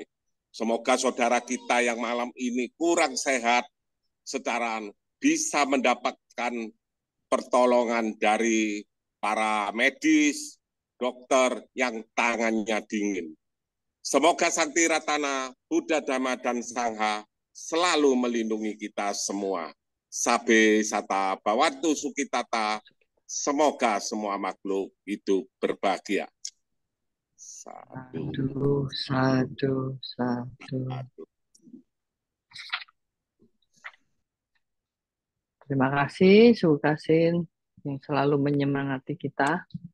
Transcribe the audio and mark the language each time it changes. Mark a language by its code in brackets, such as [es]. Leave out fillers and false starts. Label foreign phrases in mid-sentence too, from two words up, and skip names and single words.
[id] Semoga saudara kita yang malam ini kurang sehat secara bisa mendapatkan pertolongan dari para medis, dokter yang tangannya dingin. Semoga Sakti Ratana, Buddha Dhamma dan Sangha selalu melindungi kita semua. [pi] Sabe sata bawantu sukitata, [id] semoga semua makhluk hidup berbahagia. [pi] Sadu, sadu, sadu. [id] Terima kasih, Sukasin, yang selalu menyemangati kita.